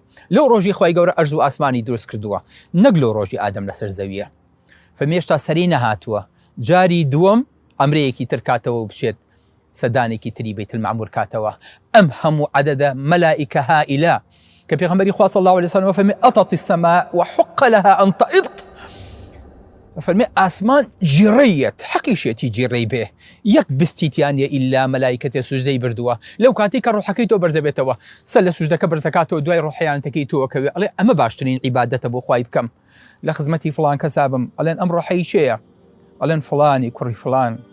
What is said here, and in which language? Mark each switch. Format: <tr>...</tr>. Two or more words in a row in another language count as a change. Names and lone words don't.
<ckb>لەو ڕۆژی خۆی گەورە ئەرز و ئاسمانی دروست کردووە نەک لەو ڕۆژی ئادەم لەسەر زەویە. فەرمێشتا سەری نەهاتووە جاری دووەم ئەمرەیەکی تر کاتەوە و بچێت سەدانێکی تری بەیت المەعموور کاتەوە. ئەم هەموو عەدەدە مەلائیکە هائیلە کە پێغەمبەری خوا</ckb> <ar>صلی الله عليه وسلم</ar> <ckb>فەرمێ</ckb> <ar>ئەطت السەماء وحق لها أن تئط.</ar> <ckb>فەرمێ ئاسمان جیڕەیەت حەقیشێتی جیڕەی بێ یەک بستیتیانە ئیلا مەلایکەتێ سوژدەی بردووە لەو کاتی کە ڕوحەکەی تۆ بەرزە بێتەوە سەر لە سوژدەکە بەرزەکاتەوە دوای ڕوحیانەتەکەی تۆوەکەوێ ئەڵێ ئەمە باشترین عیبادەتە بۆ خوای بکەم لە خزمەتی فڵان کەسا بم ئەڵێن ئەم ڕوحەی چێیە ئەڵێن فڵانی کوڕی فڵان.</ckb>